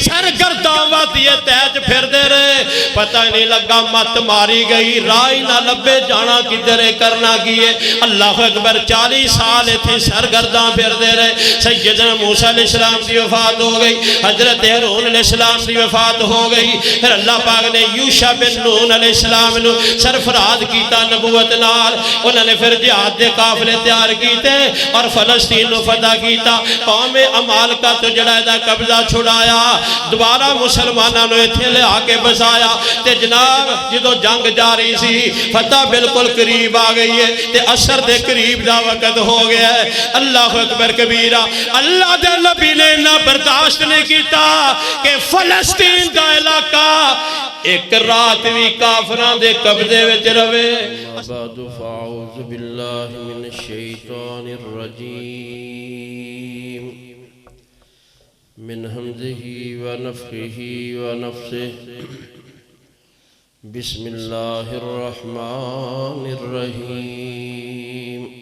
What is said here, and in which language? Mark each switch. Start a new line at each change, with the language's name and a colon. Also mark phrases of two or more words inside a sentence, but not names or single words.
Punjabi: سرگرداں وادی تیج پھر دے رہے, پتہ نہیں لگا مت ماری گئی, راہ نہ لبے جانا کدھر کرنا کیے.
Arabic: اللہ اکبر.
Punjabi: 40 سال تھے سرگرداں پھر دے رہے. سیدنا موسیٰ
Arabic: علیہ السلام
Punjabi: دی وفات ہو گئی, حضرت ہارون
Arabic: علیہ السلام
Punjabi: دی وفات ہو گئی. پھر اللہ پاک نے یوشع بن نون
Arabic: علیہ السلام
Punjabi: نو سرفراز کیتا نبوت نال. انہوں نے پھر جہاد دے قافلے تیار کیتے اور فلسطین نو فتح کیتا. قوم عمالقہ تو جڑا دا قبضہ چھڑایا, دوبارہ مسلمانوں نے ایتھے لے آ کے بسایا. تے جناب جدو جنگ جاری سی, فتح بالکل قریب آ گئی ہے, تے اثر دے قریب دا وقت ہو گیا ہے.
Arabic: اللہ اکبر کبیرہ.
Punjabi: اللہ دے نبی نے نہ برداشت نہیں کیتا کہ فلسطین دا علاقہ ایک رات بھی کافران دے قبضے وچ روے.
Arabic: بعد فاعوذ باللہ من الشیطان الرجیم من حمزہ ونفخہ ونفثہ. بسم اللہ الرحمن الرحیم.